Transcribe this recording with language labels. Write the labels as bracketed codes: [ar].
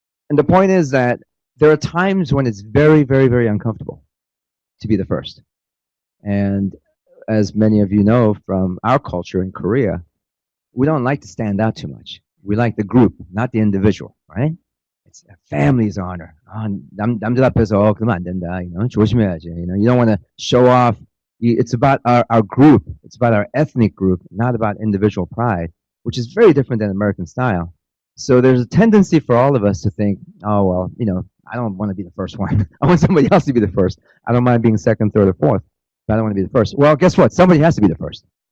[en] And the point is that there are times when it's very, very, very uncomfortable to be the first. And as many of you know from our culture in Korea, we don't like to stand out too much. We like the group, not the individual, right? It's a family's honor. [ko] 남들 앞에서 그러면 안 된다. 조심해야지. [en] You don't want to show off. It's about our group. It's about our ethnic group, not about individual pride, which is very different than American style. So there's a tendency for all of us to think, oh, well, I don't want to be the first one. I want somebody else to be the first. I don't mind being second, third, or fourth, but I don't want to be the first. Well, guess what? Somebody has to be the first.